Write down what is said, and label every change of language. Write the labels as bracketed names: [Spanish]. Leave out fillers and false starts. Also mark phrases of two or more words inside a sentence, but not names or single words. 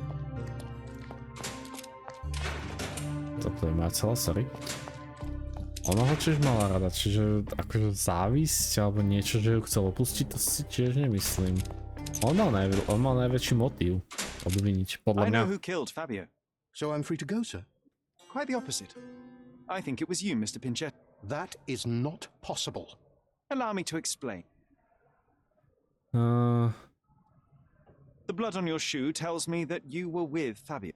[Slovak] Toto je moja celá, sorry. Ona ho tiež mala rada, čiže akože závisť alebo niečo, že ju chcel opustiť, to si tiež nemyslím. On mal najväčší motív obviniť, podľa mňa. [English] I know who killed Fabio. So I'm free to go, sir? Quite the opposite. I think it was you, Mr. Pinchetti. That is not possible. Allow me to explain. Uh... The blood on your shoe tells me that you were with Fabio.